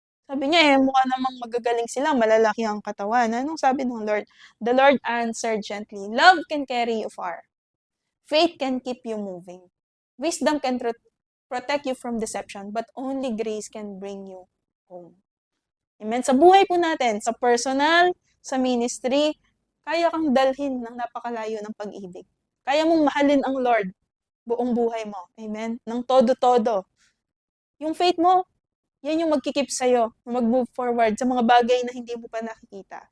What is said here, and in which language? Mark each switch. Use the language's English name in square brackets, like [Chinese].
[Filipino] Sabi niya, mukha namang magagaling sila, malalaki ang katawan. Anong sabi ng Lord? [English] The Lord answered gently, love can carry you far. Faith can keep you moving. Wisdom can protect you from deception, but only grace can bring you home. [Filipino] Amen? Sa buhay po natin, sa personal, sa ministry, kaya kang dalhin ng napakalayo ng pag-ibig. Kaya mong mahalin ang Lord buong buhay mo. Amen? Ng todo-todo. Yung faith mo, yan yung magkikip sa'yo, mag-move forward sa mga bagay na hindi mo pa nakikita.